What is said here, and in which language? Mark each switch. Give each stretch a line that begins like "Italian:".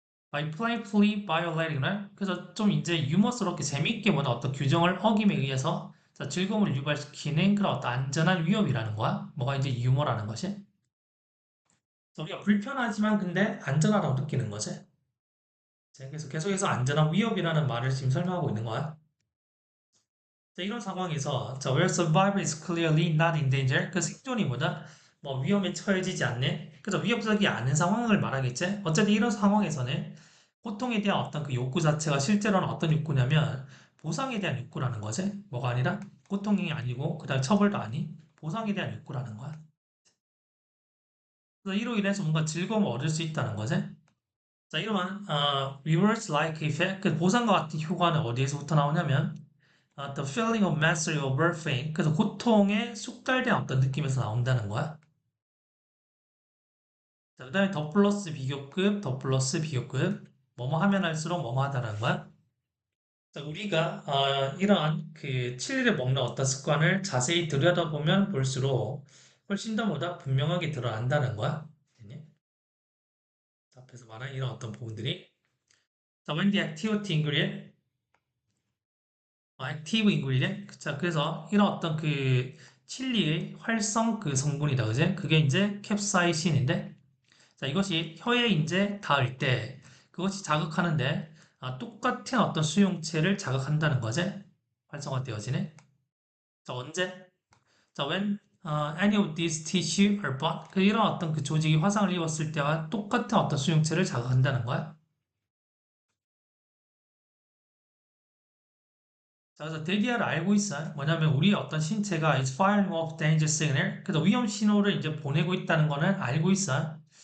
English: by playfully violating
Korean: 을 그래서 좀 이제 유머스럽게 재미있게 뭐다 어떤 규정을 어김에 의해서 자, 즐거움을 유발시키는 그런 어떤 안전한 위협이라는 거야. 뭐가 이제 유머라는 것이. 그래서 우리가 불편하지만 근데 안전하다고 느끼는 거지. 자, 그래서 계속해서 안전한 위협이라는 말을 지금 설명하고 있는 거야.
English: 자, 이런 상황에서 자, where survival is clearly not in danger.
Korean: 그 생존이 뭐다? 뭐 위험에 처해지지 않는, 그죠? 위협적이 않은 상황을 말하겠지? 어쨌든 이런 상황에서는 고통에 대한 어떤 그 욕구 자체가 실제로는 어떤 욕구냐면 보상에 대한 욕구라는 거지. 뭐가 아니라 고통이 아니고 그다음 처벌도 아닌 보상에 대한 욕구라는 거야. 그래서 이로 인해서 뭔가 즐거움을 얻을 수 있다는 거지. 자, 이러한
English: reverse like effect,
Korean: 그 보상과 같은 효과는 어디에서부터 나오냐면
English: the feeling of mastery over pain.
Korean: 그래서 고통에 숙달된 어떤 느낌에서 나온다는 거야. 자, 그다음에 더 플러스 비교급, 더 플러스 비교급. 뭐뭐 하면 할수록 뭐뭐 하다라는 거야. 자, 우리가 이러한 그 칠리를 먹는 어떤 습관을 자세히 들여다보면 볼수록 훨씬 더 뭐다 분명하게 드러난다는 거야. 알겠니? 자, 앞에서 말한 이런 어떤 부분들이.
English: 자, when the activity ingredient, 액티브 인그리디언트.
Korean: 자, 그래서 이런 어떤 그 칠리의 활성 그 성분이다, 그제? 그게 이제 캡사이신인데, 자, 이것이 혀에 이제 닿을 때 그것이 자극하는데 똑같은 어떤 수용체를 자극한다는 거지? 활성화되어지네. 자, 언제?
English: 자, when any of these tissue are burned.
Korean: 그 이런 어떤 그 조직이 화상을 입었을 때와 똑같은 어떤 수용체를 자극한다는 거야. 자, 그래서 데디아를 알고 있어요. 뭐냐면 우리의 어떤 신체가
English: is firing off danger signal.
Korean: 그래서 위험 신호를 이제 보내고 있다는 거는 알고 있어요.